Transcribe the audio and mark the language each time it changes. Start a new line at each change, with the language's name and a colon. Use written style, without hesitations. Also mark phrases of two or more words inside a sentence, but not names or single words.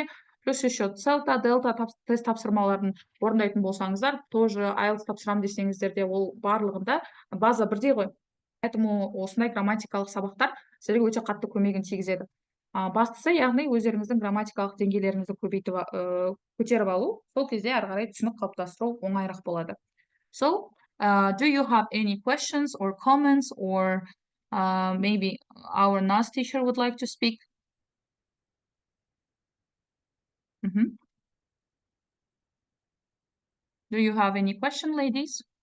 Russian: Плюс еще
Kazakh: целта, дельта тест тапсырмаларын орындайтын болсаңыздар, тоже Ielts тапсырам десеңіздер де ол барлығында база бірдей ғой. Поэтому осындай грамматикалық сабақтар сіздерге өте қатты көмегін тигізеді. Бастысы, яғни өздеріңіздің грамматикалық деңгейлеріңізді көтеріп алу, сол кезде ары қарай түсінік қалыптастыру оңайырақ болады.
English: So, do you have any questions or comments, or maybe our NAS teacher would like to speak? Do you have any question, ladies?